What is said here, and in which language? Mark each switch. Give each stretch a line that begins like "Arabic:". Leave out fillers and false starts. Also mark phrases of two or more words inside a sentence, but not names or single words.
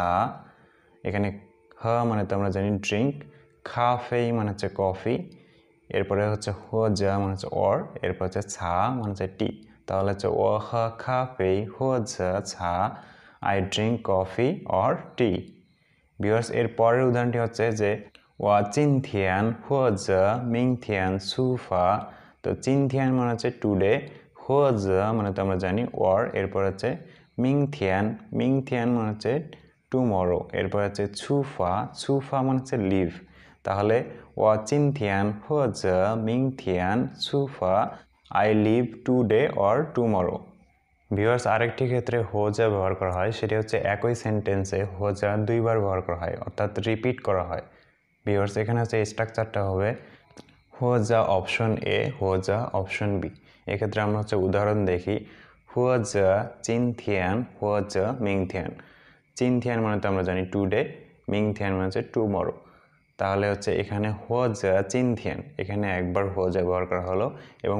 Bangla: এখানে হ মানে তো আমরা জানি ড্রিঙ্ক, খা ফেই মানে হচ্ছে কফি, এরপরে হচ্ছে হুয়াজা মানে হচ্ছে অর, এরপর হচ্ছে ছা মানে হচ্ছে টি। তাহলে হচ্ছে
Chinese: 我喝咖啡或者茶,
English: I drink coffee or tea.
Bangla: ভিউয়ার্স এর পরের উদাহরণটি হচ্ছে যে
Chinese: 我今天或者明天出发
Bangla: তো 今天 মানে হচ্ছে টুডে 或者 মানে তো আমরা জানি or এরপর হচ্ছে 明天 মানে হচ্ছে টুমরো এরপর হচ্ছে 出发 মানে হচ্ছে লিভ তাহলে
Chinese: 我今天或者明天出发
English: I leave today or tomorrow
Bangla: ভিউয়ার্স আরেকটি ক্ষেত্রে হোজা ব্যবহার করা হয় সেটি হচ্ছে একই সেন্টেন্সে হোজা দুইবার ব্যবহার করা হয় অর্থাৎ রিপিট করা হয় ভিউয়ার্স এখানে হচ্ছে স্ট্রাকচারটা হবে হোজা অপশন এ হোজা অপশন বি এক্ষেত্রে আমরা হচ্ছে উদাহরণ দেখি
Chinese: 或者今天或者明天
Bangla: চিনথিয়ান মানে তো আমরা জানি টুডে মিংথিয়ান মানে হচ্ছে টুমরো তাহলে হচ্ছে এখানে
Chinese: 或者今天
Bangla: এখানে একবার হোজা ব্যবহার করা হলো এবং